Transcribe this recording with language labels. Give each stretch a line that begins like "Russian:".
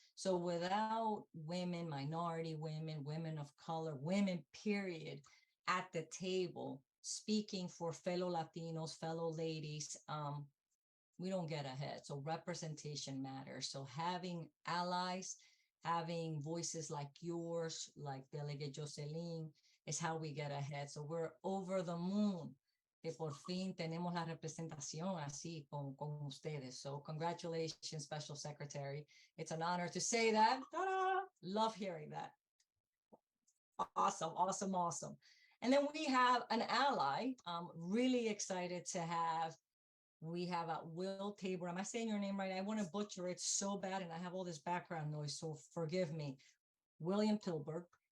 English: So without women, minority women, women of color, women, period, at the table, speaking for fellow Latinos, fellow ladies, we don't get ahead. So representation matters. So having allies, having voices like yours, like Delegate Jocelyn, is how we get ahead. So we're over the moon
Spanish: que por fin tenemos la representación así con ustedes.
English: So congratulations, Special Secretary. It's an honor to say that. Ta-da! Love hearing that. Awesome, awesome, awesome. And then we have an ally. Really excited to have. We have Will Tabor. Am I saying your name right? I want to butcher it so bad, and I have all this background noise, so forgive me. William Tilburg.